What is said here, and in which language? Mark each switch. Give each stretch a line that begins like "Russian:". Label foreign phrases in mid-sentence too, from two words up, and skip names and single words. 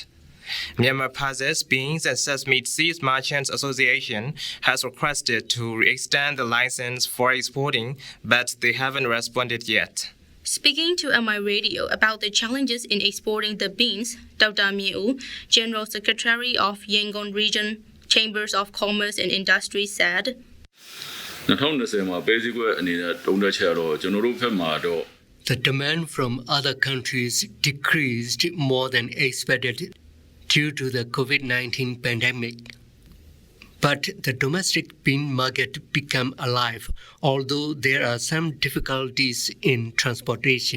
English: Myanmar Pulses, Beans and Sesame Seeds Merchants Association has requested to extend the license for exporting, but they haven't responded yet. Speaking to MI Radio about the challenges in exporting the beans, Dr. Miu, General Secretary of Yangon Region Chambers of Commerce and Industry said,
Burmese: 2020 မှာ basic အနေနဲ့တုံးတက်ချက်တော့ကျွန်တော်တို့ဘက်မှာတော့
English: The demand from other countries decreased more than expected due to the COVID-19 pandemic. But the domestic bean market became alive, although there are some difficulties in transportation.